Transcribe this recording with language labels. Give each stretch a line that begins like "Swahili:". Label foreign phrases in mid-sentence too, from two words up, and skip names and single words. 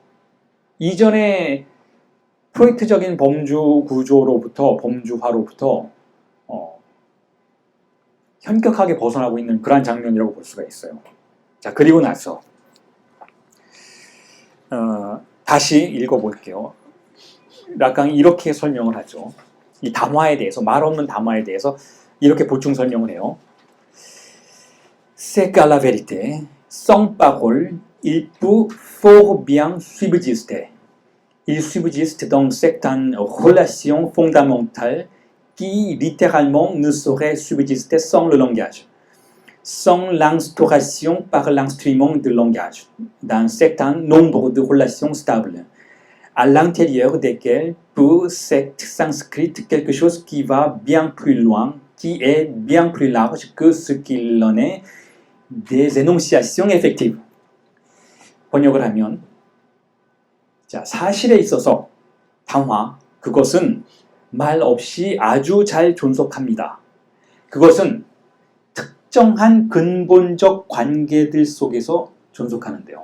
Korean: 이전에 프로이트적인 범주화로부터 현격하게 벗어나고 있는 그러한 장면이라고 볼 수가 있어요. 자, 그리고 나서 다시 읽어볼게요. 락강이 이렇게 설명을 하죠. 이 담화에 대해서, 말 없는 담화에 대해서 이렇게 보충 설명을 해요.
French: C'est qu'à la vérité, sans parole, il peut fort bien subsister. Il subsiste dans certaines relations fondamentales qui littéralement ne sauraient subsister sans le langage, sans l'instauration par l'instrument de langage d'un certain nombre de relations stables, à l'intérieur desquelles peut s'inscrire quelque chose qui va bien plus loin, qui est bien plus large que ce qu'il en est des énonciations effectives.
Korean: 번역을 하면, 자, 사실에 있어서 담화, 그것은 말 없이 아주 잘 존속합니다. 그것은 특정한 근본적 관계들 속에서 존속하는데요.